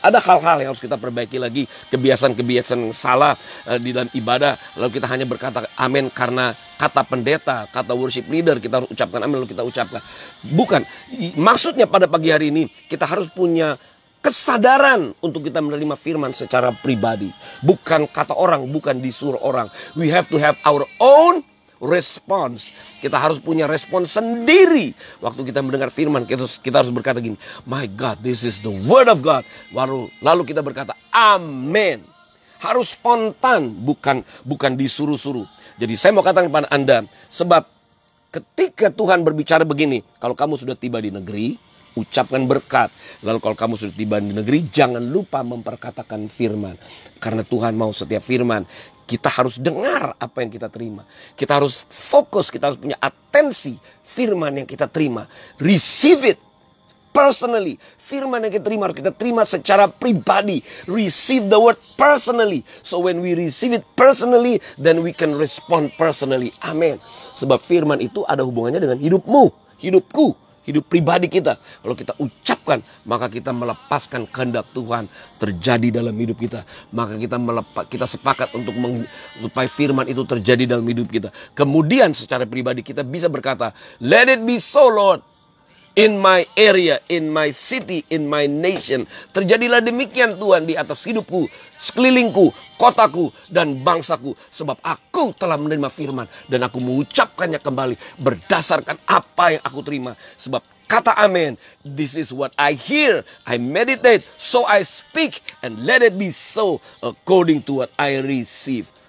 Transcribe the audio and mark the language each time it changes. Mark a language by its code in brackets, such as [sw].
[id] Ada hal-hal yang harus kita perbaiki lagi. Kebiasaan-kebiasaan yang salah di dalam ibadah. Lalu kita hanya berkata amin karena kata pendeta, kata worship leader. Kita harus ucapkan amin lalu kita ucapkan. Bukan. Maksudnya pada pagi hari ini kita harus punya kesadaran untuk kita menerima firman secara pribadi. Bukan kata orang, bukan disuruh orang. [en] We have to have our own response. [id] Kita harus punya respons sendiri. Waktu kita mendengar firman, kita harus berkata gini, [en] my God, this is the word of God. [id] Lalu kita berkata, amen. Harus spontan, bukan disuruh-suruh. Jadi saya mau katakan kepada Anda, sebab ketika Tuhan berbicara begini, kalau kamu sudah tiba di negeri, ucapkan berkat. Lalu kalau kamu sudah tiba di negeri, jangan lupa memperkatakan firman. Karena Tuhan mau setiap firman, kita harus dengar apa yang kita terima. Kita harus fokus, kita harus punya atensi firman yang kita terima. [en] Receive it personally. [id] Firman yang kita terima harus kita terima secara pribadi. [en] Receive the word personally. So when we receive it personally, then we can respond personally. [id] Amin. Sebab firman itu ada hubungannya dengan hidupmu, hidupku, hidup pribadi kita. Kalau kita ucapkan, maka kita melepaskan kehendak Tuhan terjadi dalam hidup kita. Maka kita sepakat untuk supaya firman itu terjadi dalam hidup kita. Kemudian secara pribadi kita bisa berkata, [en] let it be so Lord. In my area, in my city, in my nation. [id] Terjadilah demikian Tuhan di atas hidupku, sekelilingku, kotaku, dan bangsaku. Sebab aku telah menerima firman dan aku mengucapkannya kembali berdasarkan apa yang aku terima. Sebab kata amin, [en] this is what I hear, I meditate, so I speak, and let it be so according to what I receive.